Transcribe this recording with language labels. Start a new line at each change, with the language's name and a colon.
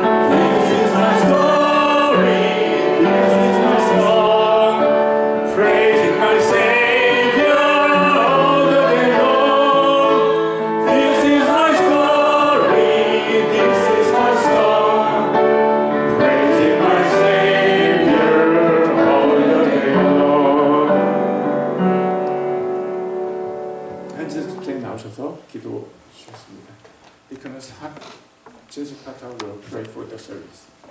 English: This is my story, this is my song, praising my Savior all the day long. This is my story, this is my song, praising my Savior all the day long.
Korean: 한지 선생님 나오셔서 기도 주셨습니다.
English: Deaconess Jessica Carter will pray for the service.